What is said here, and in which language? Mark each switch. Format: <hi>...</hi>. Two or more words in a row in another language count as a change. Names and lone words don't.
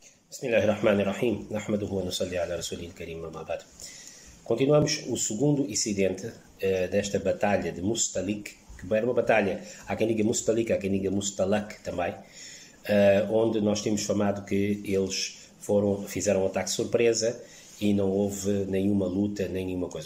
<ar>بسم الله الرحمن الرحيم. نحمده ونصلي على رسوله الكريم، أما بعد.</ar> <pt>Continuamos o segundo incidente desta batalha de Mustalik, que era uma batalha, há quem diga Mustalik, há quem diga Mustalak também, onde nós temos falado que eles fizeram um ataque surpresa e não houve nenhuma luta, nem nenhuma coisa.</pt>